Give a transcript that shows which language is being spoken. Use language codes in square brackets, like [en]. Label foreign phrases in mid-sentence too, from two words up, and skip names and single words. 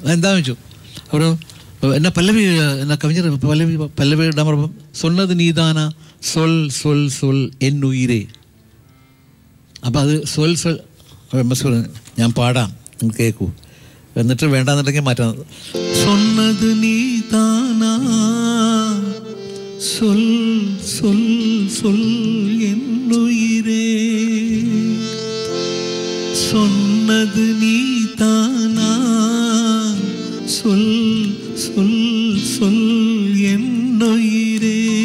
[ml] എന്താണെന്ന് വെച്ചു അവർ എന്നാ പല്ലവി എന്നാ കവിஞர் പല്ലവി ഇടാൻ പറഞ്ഞപ്പം [ta] சொன்னது நீதானா சொல் சொல் சொல் என்னுயிரே. [ml] അപ്പോൾ അത് [ta] சொல் சொல் [ml] MSV പറഞ്ഞു ഞാൻ പാടാം നിങ്ങൾ കേൾക്കൂ, എന്നിട്ട് വേണ്ടാന്നുണ്ടെങ്കിൽ മാറ്റാം. [ta] சொன்னது நீதானா சொல் சொல் சொல் என்னுயிரே, சொன்னது நீதானா சொல் சொல் சொல் என்னுயிரே,